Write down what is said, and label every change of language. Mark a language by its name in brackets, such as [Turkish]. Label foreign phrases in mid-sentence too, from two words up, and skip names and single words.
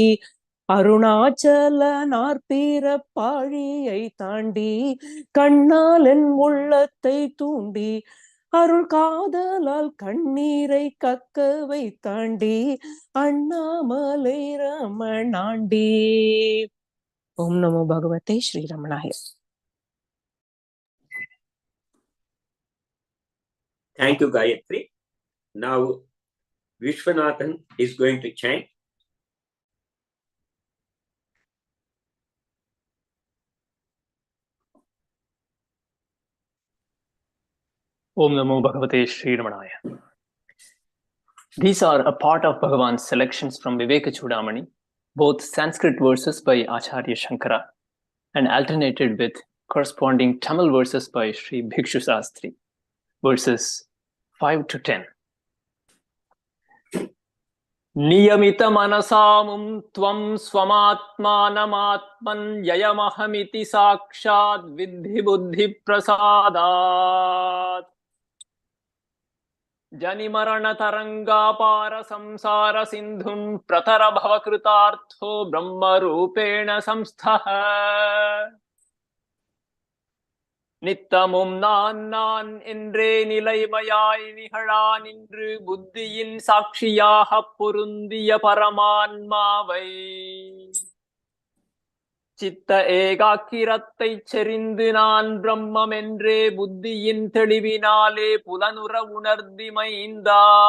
[Tamil] அருணாச்சல நாற்பீர பாழியை தாண்டி கண்ணாலன் உள்ளத்தை தூண்டி, அருள் காதலால் கண்ணீரை கக்கவை தாண்டி, அண்ணாமலை ரமணாண்டி. [Sanskrit] ॐ नमो भगवते श्री रमणाय. [English] Thank you, Gayatri. Now, Vishwanathan is going to chant. [Sanskrit] ॐ नमो भगवते श्री रमणाय. [English] These are a part of Bhagavan's selections from Viveka Chudamani, both Sanskrit verses by Acharya Shankara and alternated with corresponding Tamil verses by Sri Bhikshu Sastri, verses 5 to 10. [Sanskrit] नियमित मनसामुं त्वं स्वमात्मानमात्मन् ययमहमिति साक्षात् विधि बुद्धि प्रसादात्. जनिमरण तरङ्गापार संसार सिन्धुं प्रतर भवकृतार्थो ब्रह्म रूपेण संस्थः. [Tamil] நித்தமும் நான் என்றே நிலைமையாய் நிகழா நின்று புத்தியின் சாட்சியாக பொருந்திய பரமான்மாவை சித்த ஏகாக்கிரத்தை செறிந்து நான் பிரம்மம் என்றே புத்தியின் தெளிவினாலே புலனுற உணர்ந்திமைந்தா.